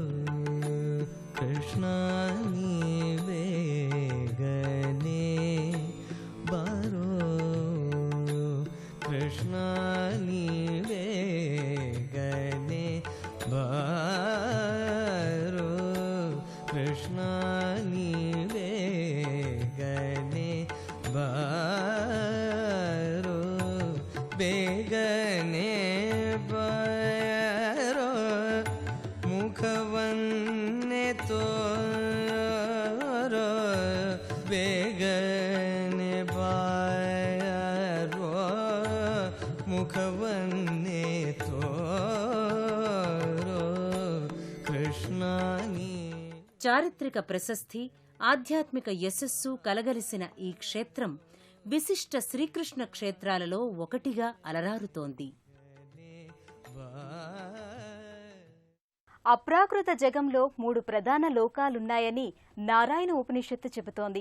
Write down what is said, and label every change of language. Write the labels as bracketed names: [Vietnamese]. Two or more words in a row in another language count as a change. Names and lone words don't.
[Kannada] ಕೃಷ್ಣಾನಿ ಬೇಗನೆ ಬಾರೋ ಕೃಷ್ಣಾನಿ ಬೇಗನೆ ಬಾರೋ ಕೃಷ್ಣಾನಿ ಬೇಗನೆ ಬಾರೋ కృష్ణాని బేగనే బారో ಬೇಗನೆ ಬಾರೋ ಮುಖವನ್ನೇ ತೋರೋ ಬೇಗನೆ ಬಾರೋ ಮುಖವನ್ನೇ ತೋರೋ ಕೃಷ್ಣಾನಿ. [Telugu] చారిత్రక ప్రశస్తి, ఆధ్యాత్మిక యశస్సు కలగలిసిన ఈ క్షేత్రం విశిష్ట శ్రీకృష్ణ క్షేత్రాలలో ఒకటిగా అలరారుతోంది. అప్రాకృత జగంలో 3 ప్రధాన లోకాలున్నాయని నారాయణ ఉపనిషత్తు చెబుతోంది.